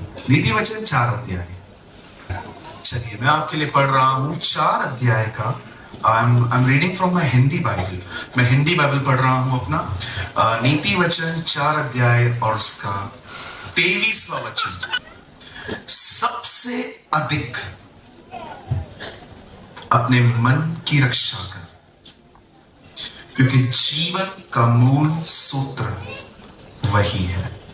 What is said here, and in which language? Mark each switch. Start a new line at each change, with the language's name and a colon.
Hindi: नीति वचन 4 अध्याय। चलिए मैं आपके लिए पढ़ रहा हूं 4 अध्याय का
English: I'm reading from my
Hindi: Hindi Bible. मैं हिंदी बाइबल पढ़ रहा हूं अपना. नीति वचन 4 अध्याय और उसका 23वां वचन. सबसे अधिक अपने मन की रक्षा कर, क्योंकि जीवन का मूल सूत्र वही है.